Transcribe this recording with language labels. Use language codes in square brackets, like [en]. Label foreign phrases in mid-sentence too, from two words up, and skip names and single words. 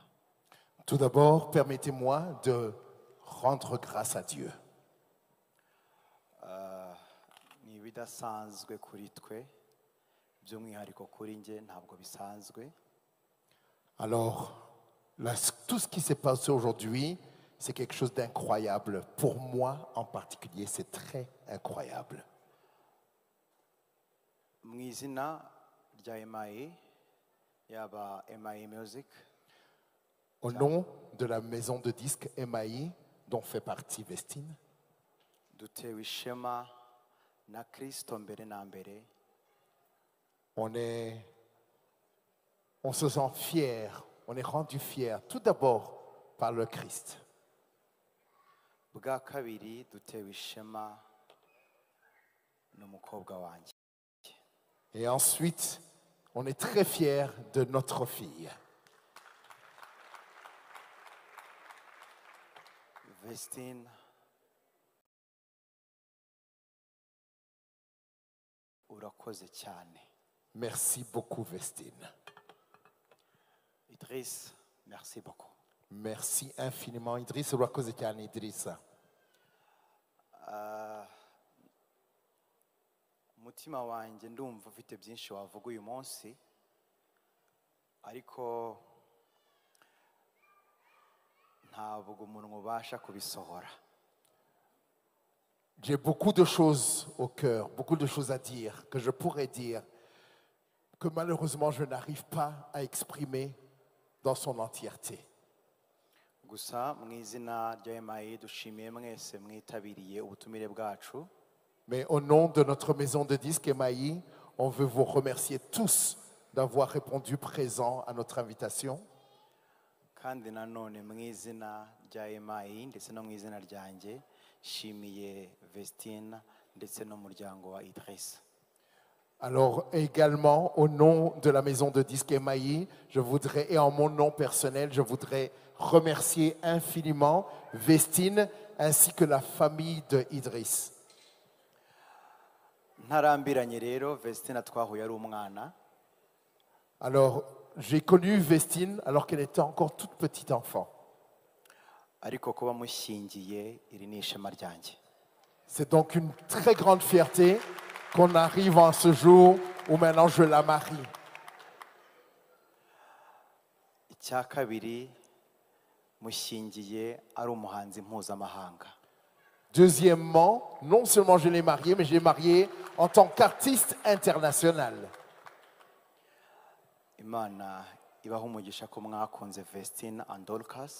[fr] Tout d'abord, permettez-moi de rendre grâce à Dieu. [rw] Ni ibidasanzwe kuri twe, by'umwihariko kuri nge ntabwo bisanzwe. [fr] Alors, tout ce qui s'est passé aujourd'hui, c'est quelque chose d'incroyable. Pour moi en particulier, c'est très incroyable. [rw] Mu izina rya MIE, yaba MIE Music, [fr] au nom de la maison de disques MIE dont fait partie Vestine, [rw] dutewe ishema na Kristo mbere na mbere. [fr] On se sent fier, on est rendu fier tout d'abord par le Christ. [rw] Bwa kabiri dutewe ishema n'umukobwa wanjye. [fr] Et ensuite, on est très fiers de notre fille. [rw] Vestine, urakoze cyane. [fr] Merci beaucoup, Vestine. Idriss, merci beaucoup. Merci infiniment, Idriss. [rw] Urakoze cyane, Idriss. Umutima wanjye ndumva ufite byinshi wavuga uyu munsi, ariko ntabwo umuntu ubasha kubisohora. [fr] J'ai beaucoup de choses au cœur, beaucoup de choses à dire, que je pourrais dire, que malheureusement je n'arrive pas à exprimer dans son entièreté. [rw] Gusa mu izina rya MIE dushimiye mwese mwitabiriye ubutumire bwacu. [fr] Mais au nom de notre maison de disques MIE, on veut vous remercier tous d'avoir répondu présent à notre invitation. [rw] Kandi nanone mu izina rya MIE ndetse no mu izina ryanjye shimiye Vestine ndetse n'umuryango wa Idriss. [fr] Alors également, au nom de la maison de disques MIE, je voudrais, et en mon nom personnel, je voudrais remercier infiniment Vestine ainsi que la famille de Idriss. [rw] Ntarambiranye rero, Vestine twahuye ari umwana. [fr] Alors, j'ai connu Vestine alors qu'elle était encore toute petite enfant. [rw] Ariko kuba mushyingiye iri ni ishema ryanjye. [fr] C'est donc une très grande fierté qu'on arrive en ce jour où maintenant je la marie. [rw] Icya kabiri, mushyingiye ari umuhanzi mpuzamahanga. [fr] Deuxièmement, non seulement je l'ai marié, mais je l'ai marié en tant qu'artiste international. [rw] imana ibaha umugisha ko mwakunze Vestine and Dorcas.